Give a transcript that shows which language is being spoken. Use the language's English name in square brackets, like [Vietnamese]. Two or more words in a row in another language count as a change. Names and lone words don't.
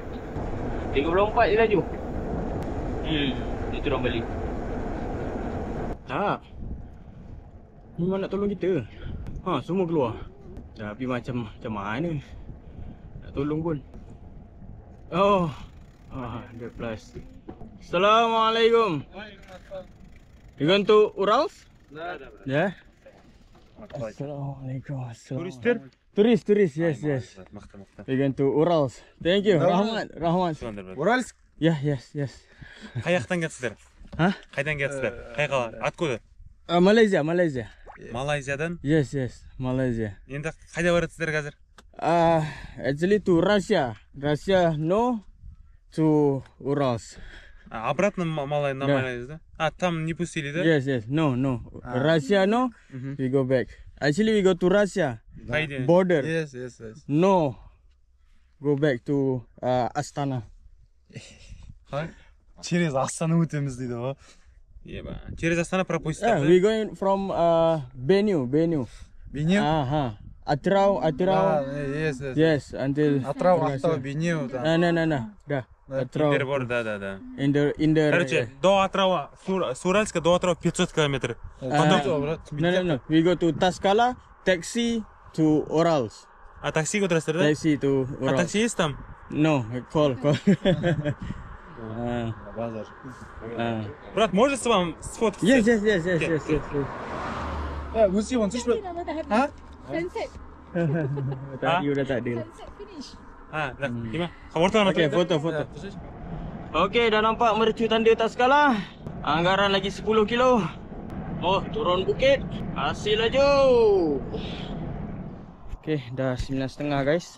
[Malay] 34 je laju. Dia turun balik. Tak. Memang nak tolong kita. Semua keluar. Tapi macam mana nak tolong pun. Dia plus. Assalamualaikum. [English] You going to Urals? [Malay] Ya. Assalamualaikum. Turis, [English] yes. We going to Urals. Thank you. [Kazakh] Rahmat. [Russian] Уральск? [English] Yes. [Kazakh] Қаяқтан келіпсіздер? Қайдан келіпсіздер? Қайға? [Russian] Откуда? [English] Malaysia. [Kazakh] Малайзиядан? [English] Yes, Malaysia. [Kazakh] Енді қайда барасыздар қазір? [English] Actually to Russia. Russia no to Urals. [Russian] Обратно на Малайзию, да? Там не пустили, да? [English] Yes. No. Russia no. We go back. Actually we go to Russia. Border. Yes. No. Go back to Astana. [Kazakh] Через Астана өтеміз дейді ғой. [Russian] Через Астана пропустите. [English] We going from Benue. Benue? Atrau. Yes, until [Kazakh] Атрау, Ақтау, Бейнеу. [Russian] No. Да. Интербор, да. Короче, до Атрава, с Уральска до Атрава 500 километров. [English] No. We go to Taskala, taxi to Urals. [Kazakh] А такси отырасыздар, да? [English] Taxi to Urals. [Russian] А такси есть там? [English] No, call. [Russian] Базар. Брат, может с вами сфоткаться? [English] Yes. We'll see one. Sunset. [Malay] You dah tak ada. [English] Sunset finish. [Indonesian] Gimana? Foto. [Malay] Okay, foto. Okay, dah nampak mercu tanda Taskala. Anggaran lagi 10 kilo. Turun bukit. Hasil laju. Okay, dah 9.30 guys.